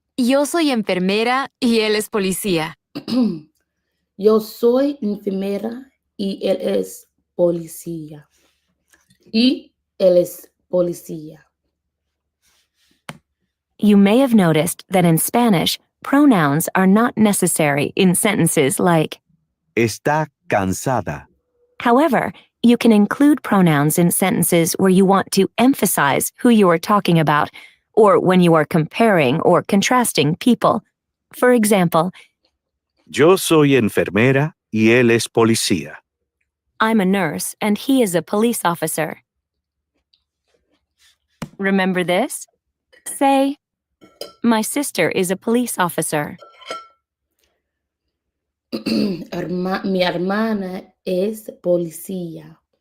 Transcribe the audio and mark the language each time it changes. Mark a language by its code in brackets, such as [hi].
[es] Yo soy enfermera y él es policía. Yo soy enfermera y él es policía. Y él es policía. [en] You may have noticed that in Spanish, pronouns are not necessary in sentences like, [es] Está cansada. [en] however, you can include pronouns in sentences where you want to emphasize who you are talking about, or when you are comparing or contrasting people. For example, [es] Yo soy enfermera y él es policía. [en] I'm a nurse and he is a police officer. Remember this? Say, my sister is a police officer. [es] Mi hermana es policía.